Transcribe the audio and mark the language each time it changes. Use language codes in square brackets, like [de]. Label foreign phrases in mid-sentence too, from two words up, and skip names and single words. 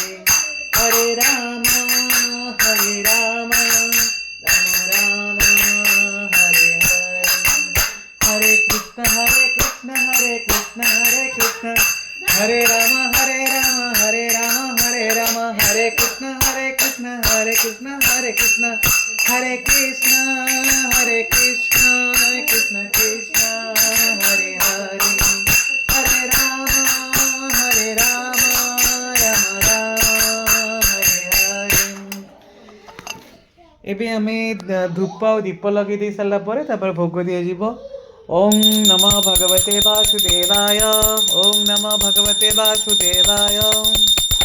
[sa] হরে রাম রাম রাম হরে হরে হরে কৃষ্ণ হরে কৃষ্ণ হরে কৃষ্ণ হরে রাম হরে রাম হরে রাম হরে কৃষ্ণ হরে কৃষ্ণ হরে কৃষ্ণ হরে কৃষ্ণ হরে কৃষ্ণ কৃষ্ণ কৃষ্ণ হরে হরে হরে রাম রাম রাম হরে হরে [or] ଏବେ ଆମେ ଧୂପ ଆଉ ଦୀପ ଲଗେଇ ଦେଇ ସାରିଲା ପରେ ତାପରେ ଭୋଗ ଦିଆଯିବ [sa] ଓಂ ନମଃ ଭଗବତେ ବାସୁଦେବାୟ ଓಂ ନମଃ ଭଗବତେ ବାସୁଦେବାୟ